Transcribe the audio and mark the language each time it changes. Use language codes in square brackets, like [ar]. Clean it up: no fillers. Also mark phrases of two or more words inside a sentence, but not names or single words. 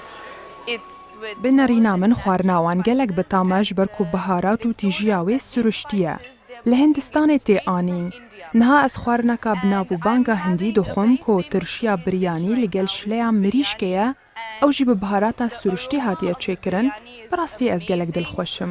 [en] It's with [ku] بنەرینا من خواردناوان gelek bi tamaj ber ku biharat û tîjiya wê siruştiye. Li Hindistanê tê anîn. Niha ez xwarineka bi navbanga Hindî dixwim ku tirşiya biryanî li gel şileya mirîşkê ye, ew jî bi biharata siruştî hatiye çêkirin, bi rastî ez gelek dilxweşim.